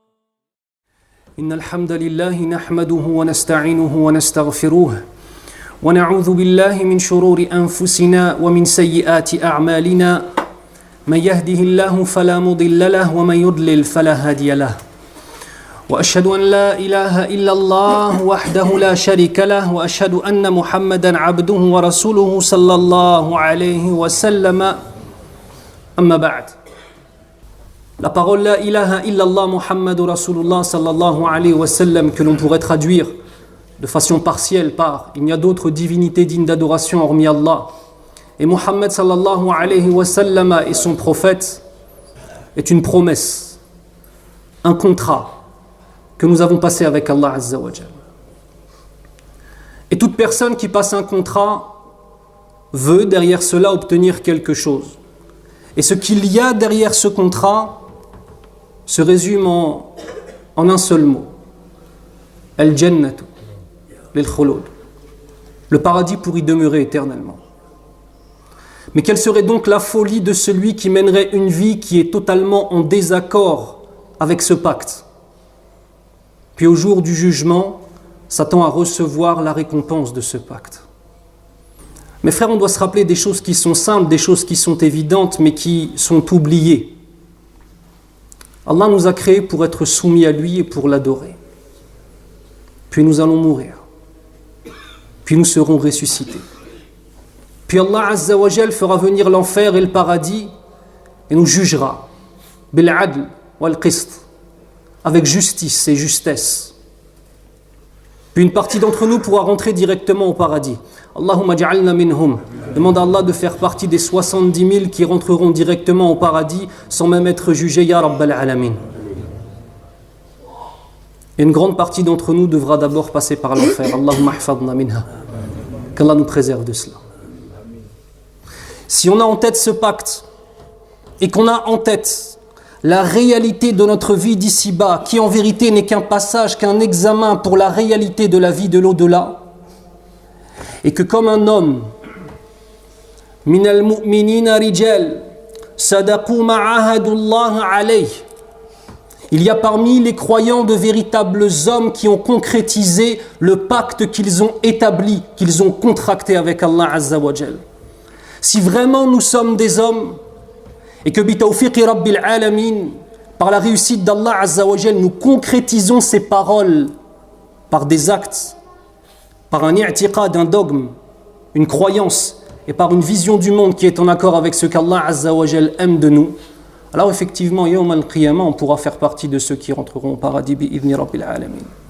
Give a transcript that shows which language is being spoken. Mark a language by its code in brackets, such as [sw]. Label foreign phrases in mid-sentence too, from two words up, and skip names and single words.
[ar] إن الحمد لله نحمده ونستعينه ونستغفره ونعوذ بالله من شرور أنفسنا ومن سيئات أعمالنا من يهده الله فلا مضل له ومن يضلل فلا هادي له وأشهد أن لا إله إلا الله وحده لا شريك له وأشهد أن محمدا عبده ورسوله صلى الله عليه وسلم أما بعد. [fr] La parole [ar] لا إله إلا الله محمد رسول الله صلى الله عليه وسلم, [fr] que l'on pourrait traduire de façon partielle par il n'y a d'autres divinités dignes d'adoration hormis Allah, et Muhammad [ar] صلى الله عليه وسلم [fr] et son prophète, est une promesse, un contrat que nous avons passé avec [ar] الله عز وجل. [fr] Et toute personne qui passe un contrat veut derrière cela obtenir quelque chose. Et ce qu'il y a derrière ce contrat se résume en un seul mot. [ar] الجنة للخلود. [fr] Le paradis pour y demeurer éternellement. Mais quelle serait donc la folie de celui qui mènerait une vie qui est totalement en désaccord avec ce pacte? Puis au jour du jugement, s'attend à recevoir la récompense de ce pacte. Mes frères, on doit se rappeler des choses qui sont simples, des choses qui sont évidentes, mais qui sont oubliées. Allah nous a créés pour être soumis à lui et pour l'adorer. Puis nous allons mourir. Puis nous serons ressuscités. Puis [ar] الله عز وجل [fr] fera venir l'enfer et le paradis et nous jugera. [ar] بالعدل والقسط. [fr] Avec justice et justesse. Puis une partie d'entre nous pourra rentrer directement au paradis. [ar] اللهم اجعلنا منهم. [fr] Demande à Allah de faire partie des 70 000 qui rentreront directement au paradis sans même être jugés, [ar] يا رب العالمين. [fr] Et une grande partie d'entre nous devra d'abord passer par l'enfer. [ar] اللهم احفظنا منها. [fr] Qu'Allah nous préserve de cela. Si on a en tête ce pacte et qu'on a en tête la réalité de notre vie d'ici-bas, qui en vérité n'est qu'un passage, qu'un examen pour la réalité de la vie de l'au-delà, et que comme un homme, [ar] من المؤمنين رجال صدقوا ما عاهدوا الله عليه, [fr] il y a parmi les croyants de véritables hommes qui ont concrétisé le pacte qu'ils ont établi, qu'ils ont contracté avec [ar] الله عز وجل. [fr] Si vraiment nous sommes des hommes, et que [ar] بتوفيق رب العالمين, [fr] par la réussite d' [ar] الله عز وجل, [fr] nous concrétisons ces paroles par des actes, par un i'tiqad, un dogme, une croyance, et par une vision du monde qui est en accord avec ce qu' [ar] الله عز وجل [fr] aime de nous, alors effectivement, [ar] يوم القيامة, [fr] on pourra faire partie de ceux qui rentreront au paradis [ar] بإذن رب العالمين.